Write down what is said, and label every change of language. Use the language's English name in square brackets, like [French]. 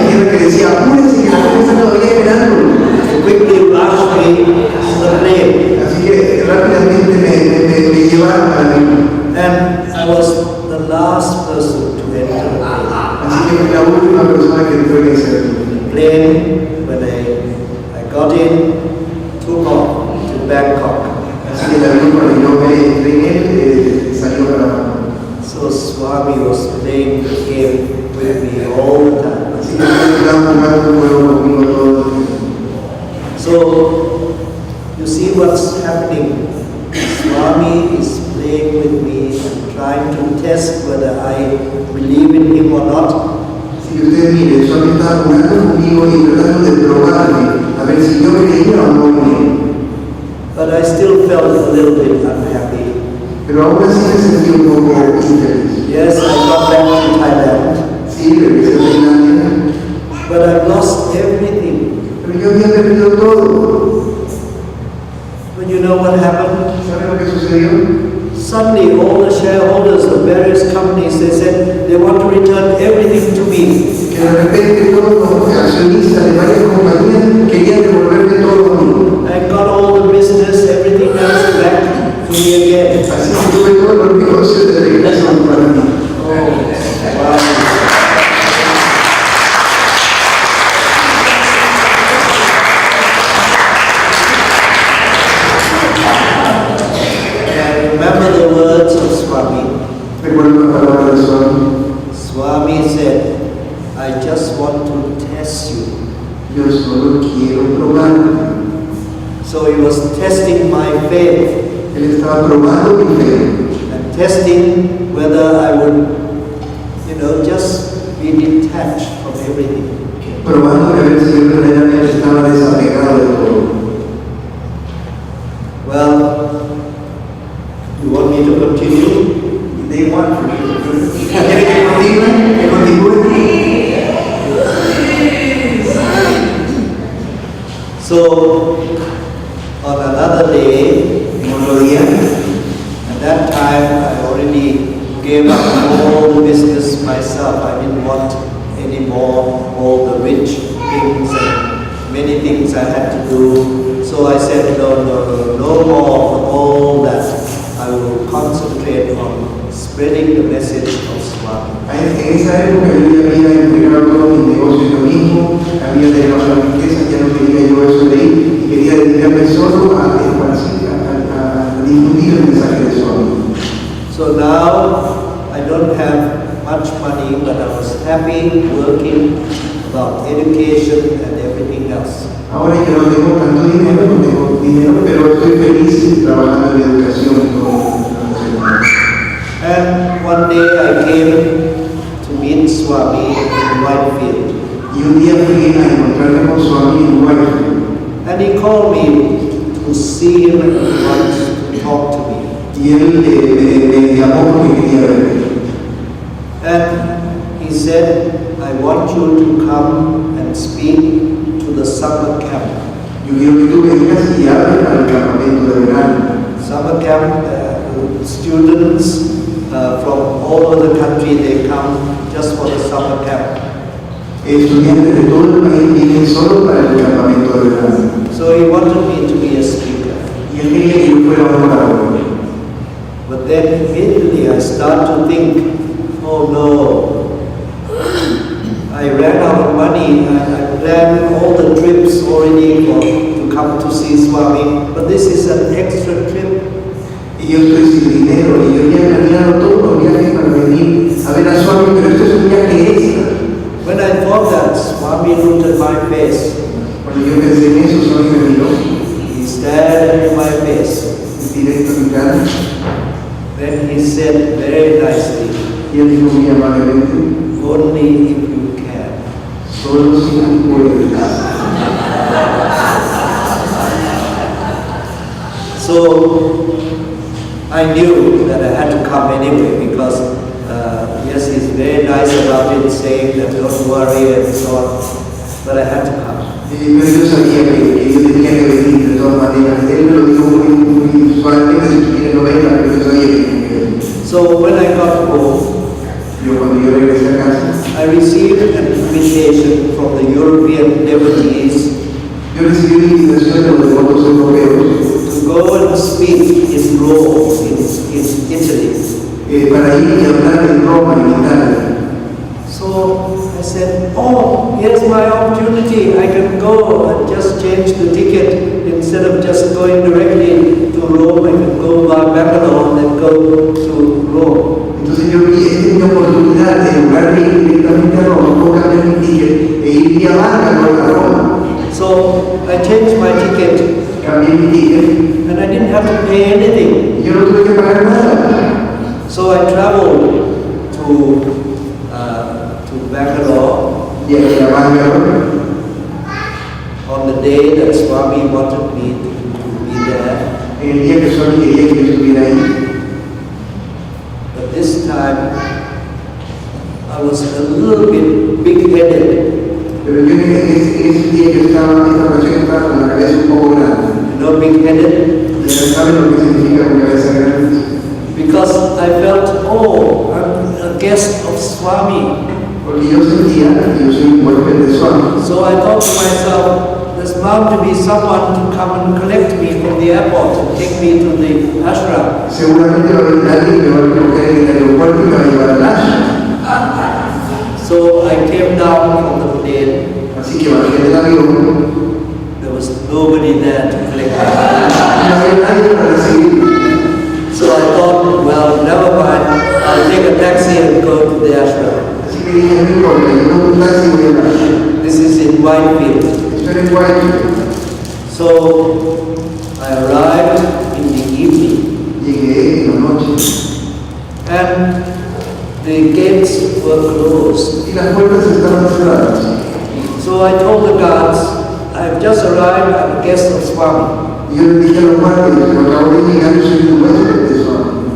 [Spanish] que decía, apúrense que la gente está todavía esperando. [English] They quickly rushed me to the plane. [Spanish] Así que rápidamente me llevaron al avión. [English] And I was the last person to enter the plane. [Spanish] Así que fui la última persona que entró en ese avión. [English] The plane, when I got in, took off to Bangkok. [Spanish] Así que el avión cuando yo me entré en él, salió para Bangkok. [English] So Swami was playing the game with me all the time. [Spanish] Así que estaba jugando un juego conmigo todo el tiempo. [English] So you see what's happening. Swami is playing with me and trying to test whether I believe in him or not. [Spanish] Si ustedes miren, Swami estaba jugando conmigo y tratando de probarme a ver si yo creía o no en él. [English] But I still felt a little bit unhappy. [Spanish] Pero aún así me sentí un poco infeliz. [English] Yes, I got back to Thailand, [Spanish] Sí, regresé a Tailandia, [English] but I've lost everything. [Spanish] pero yo había perdido todo. [English] But you know what happened? [Spanish] ¿Saben lo que sucedió? [English] Suddenly, all the shareholders of various companies, they said they want to return everything to me. [Spanish] Que de repente todos los accionistas de varias compañías querían devolverme todo a mí. [English] I got all the business, everything else back to me again. [Spanish] Así que tuve todos los negocios de regreso para mí. [English] Oh, wow. And remember the words of Swami. [Spanish] Recuerdo la palabra de Swami. [English] Swami said, I just want to test you. [Spanish] Yo solo quiero probar. [English] So he was testing my faith [Spanish] Él estaba probando mi fe. [English] and testing whether I would, just be detached from everything. [Spanish] Probando a ver si yo verdaderamente estaba desapegado de todo. [English] Well, you want me to continue? They want for you. [Spanish] ¿Quiere que continúe? ¿Que continúe? [English] So, on another day, [Spanish] Otro día, [English] at that time I already gave up all the business myself. I didn't want any more all the rich things and many things I had to do. So I said, no more of all that. I will concentrate on spreading the message of Swami. [Spanish] en esa época yo ya había entregado todo mi negocio yo mismo, había dejado la riqueza, ya no quería yo eso de ahí, y quería dedicarme solo a esparcir, a difundir el mensaje de Swami. [English] So now I don't have much money, but I was happy working about education and everything else. [Spanish] Ahora que no tengo tanto dinero, no tengo dinero, pero estoy feliz trabajando en la educación y todo. [English] And one day I came to meet Swami in Whitefield. [Spanish] Y un día fui a encontrarme con Swami en Guayaquil. [English] And he called me to see him and want to talk to me. [Spanish] Y él me llamó porque quería verme. [English] And he said, I want you to come and speak to the summer camp. [Spanish] Yo quiero que tú vengas y hables al campamento de verano. [English] Summer camp, students from all over the country, they come just for the summer camp. [Spanish] Estudiantes de todo el país vienen solo para el campamento de verano. [English] So he wanted me to be a speaker. [Spanish] Y él quería que yo fuera un orador. [English] But then immediately I start to think, oh no, I ran out of money. I planned all the trips already to come to see Swami, but this is an extra trip. [Spanish] Y yo estoy sin dinero y yo había planeado todos los viajes para venir a ver a Swami, pero esto es un viaje extra. [English] When I thought that, Swami looked at my face. [Spanish] Cuando yo pensé en eso, Swami me miró [English] He stared into my face. [Spanish] directo a mi cara [English] Then he said very nicely, [Spanish] y él dijo muy amablemente, [English] only if you can. [Spanish] solo si tú puedes. [English] So I knew that I had to come anyway because yes, he's very nice about it, saying that don't worry and so on, but I had to come. [Spanish] Pero yo sabía que yo tenía que venir de todas maneras. Él me lo dijo muy suavemente, si tú quieres no venga, pero yo sabía que tenía que venir. [English] So when I got home, [Spanish] Cuando yo regresé a casa, [English] I received an invitation from the European devotees [Spanish] yo recibí una invitación de los devotos europeos [English] to go and speak in Rome, in Italy. [Spanish] para ir y hablar en Roma, en Italia. [English] So I said, oh, here's my opportunity. I can go and just change the ticket. Instead of just going directly to Rome, I can go by Bangalore and then go to Rome. [Spanish] Entonces yo vi, esta es mi oportunidad de en lugar de ir directamente a Roma, puedo cambiar mi ticket e ir vía Bangalore a Roma. [English] So I changed my ticket [Spanish] Cambié mi ticket [English] and I didn't have to pay anything. [Spanish] y yo no tuve que pagar nada. [English] So I traveled to Bangalore [Spanish] Y aquí a Bangalore, [English] on the day that Swami wanted me to be there. [Spanish] el día que Swami quería que yo estuviera ahí. [English] But this time, I was a little bit big-headed. [Spanish] Pero yo en ese día que estaba, esta ocasión estaba con la cabeza un poco grande. [English] You know, big-headed? [Spanish] Y ¿saben lo que significa con cabeza grande? [English] Because I felt, oh, I'm a guest of Swami. [Spanish] Porque yo sentía que yo soy un huésped de Swami. [English] So I thought to myself, there's bound to be someone to come and collect me from the airport and take me to the ashram. [Spanish] Seguramente va a haber alguien que va a recoger en el aeropuerto y me va a llevar al ashram. [English] So I came down from the plane. [Spanish] Así que bajé del avión. [English] There was nobody there to collect me. [Spanish] No había nadie para recibirme. [English] So I thought, well, never mind, I'll take a taxi and go to the ashram. [Spanish] Así que dije, no importa, yo no un taxi voy a ashram. [English] This is in Whitefield. [Spanish] Esto era en Guayaquil. [English] So I arrived in the evening [Spanish] Llegué en la noche [English] and the gates were closed. [Spanish] y las puertas estaban cerradas. [English] So I told the guards, I've just arrived, I'm a guest of Swami. [Spanish] Y yo le dije a los guardias, pero acabo de llegar, yo soy un huésped de Swami.